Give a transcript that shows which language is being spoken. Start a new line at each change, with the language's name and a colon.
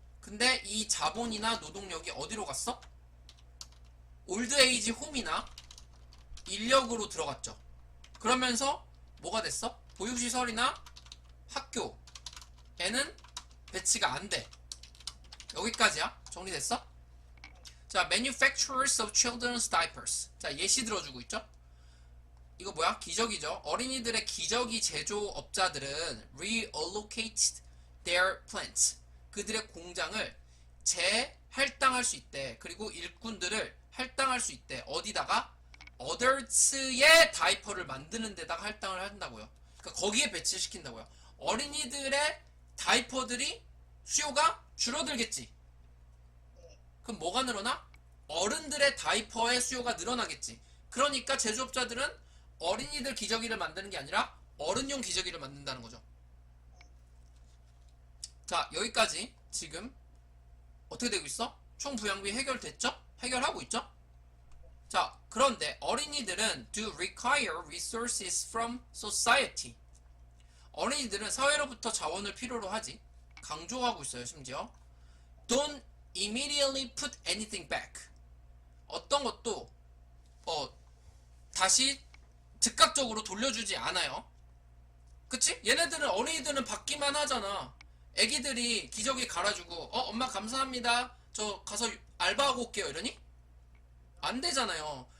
Korean: 근데 이 자본이나 노동력이 어디로 갔어? 올드에이지 홈이나 인력으로 들어갔죠. 그러면서 뭐가 됐어? 보육시설이나 학교에는 배치가 안 돼. 여기까지야. 정리됐어?
English: 자, manufacturers of children's diapers.
Korean: 자, 예시 들어주고 있죠? 이거 뭐야? 기저귀죠. 어린이들의 기저귀 제조업자들은
English: reallocated their plants.
Korean: 그들의 공장을 재할당할 수 있대. 그리고 일꾼들을 할당할 수 있대. 어디다가? 어덜츠의 다이퍼를 만드는 데다가 할당을 한다고요. 그러니까 거기에 배치시킨다고요. 어린이들의 다이퍼들이 수요가 줄어들겠지. 그럼 뭐가 늘어나? 어른들의 다이퍼의 수요가 늘어나겠지. 그러니까 제조업자들은 어린이들 기저귀를 만드는 게 아니라 어른용 기저귀를 만든다는 거죠. 자, 여기까지 지금 어떻게 되고 있어? 총부양비 해결됐죠? 해결하고 있죠?
English: 자,
Korean: 그런데 어린이들은
English: do require resources from society.
Korean: 어린이들은 사회로부터 자원을 필요로 하지. 강조하고 있어요, 심지어.
English: Don't immediately put anything back.
Korean: 어떤 것도 다시 즉각적으로 돌려주지 않아요. 그치? 얘네들은 어린이들은 받기만 하잖아. 애기들이 기저귀 갈아주고 엄마 감사합니다. 저 가서 알바하고 올게요. 이러니? 안 되잖아요.